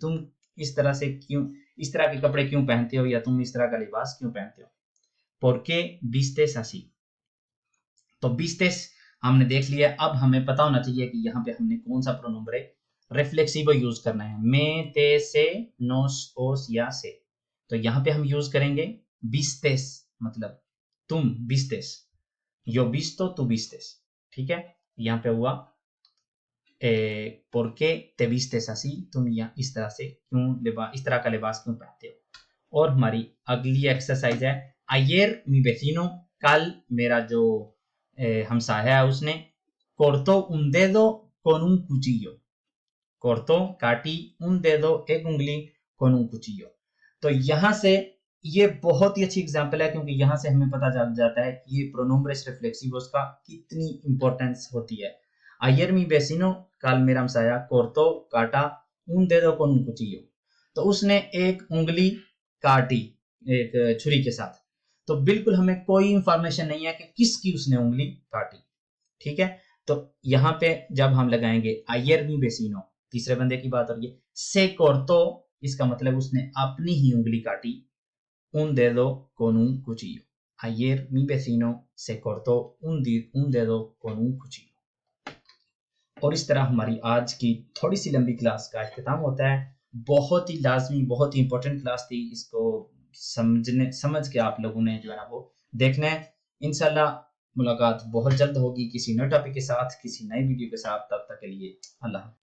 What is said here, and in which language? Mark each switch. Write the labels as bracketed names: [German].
[Hindi] तुम इस तरह से क्यों, इस तरह के कपड़े क्यों पहनते हो, या तुम इस तरह का लिबास क्यों पहनते हो? [Spanish] ¿Por qué vistes así? [Hindi] तो vistes हमने देख लिया। अब हमें पता होना चाहिए कि यहाँ पे हमने कौन सा प्रोनोम्ब्रे रिफ्लेक्सिवो यूज करना है। [Spanish] me, te, se, nos, os या से। [Hindi] तो यहाँ पे हम यूज करेंगे vistes, मतलब तुम vistes, yo visto, tú vistes। ठीक है? यहाँ पे हुआ [Spanish] ¿por qué te vistes así? [Hindi] तुम या इस तरह से क्यों, इस तरह का लिबास क्यों पहनते हो? और हमारी अगली एक्सरसाइज है [Spanish] ayer mi vecino, [Hindi] कल मेरा जो हमसाया है उसने [Spanish] cortó un dedo con un cuchillo, [Hindi] cortó काटी, un dedo एक उंगली, con un cuchillo। तो यहाँ से ये बहुत ही अच्छी एग्जांपल है, क्योंकि यहाँ से हमें पता चल जाता है कि ये प्रोनोम्ब्रेस रिफ्लेक्सिवोस का कितनी इंपॉर्टेंस होती है। ayer mi vecino, कल मेरा हमसाया, cortó काटा, [Spanish] un dedo con un cuchillo, [Hindi] तो उसने एक उंगली काटी एक छुरी के साथ। तो बिल्कुल हमें कोई इंफॉर्मेशन नहीं है कि किसकी उसने उंगली काटी। ठीक है? तो यहाँ पे जब हम लगाएंगे [Spanish] ayer mi vecino, [Hindi] तीसरे बंदे की बात हो रही है, se cortó, इसका मतलब उसने अपनी ही उंगली काटी, [Spanish] un dedo con un cuchillo। ayer mi vecino se cortó un dedo con un cuchillo। [Hindi] और इस तरह हमारी आज की थोड़ी सी लंबी क्लास का इख्तिताम होता है। बहुत ही लाजमी, बहुत ही इंपॉर्टेंट क्लास थी। इसको समझ के आप लोगों ने जो है ना वो देखना है। इंशाल्लाह मुलाकात बहुत जल्द होगी किसी नए टॉपिक के साथ, किसी नई वीडियो के साथ। तब तक के लिए अल्लाह।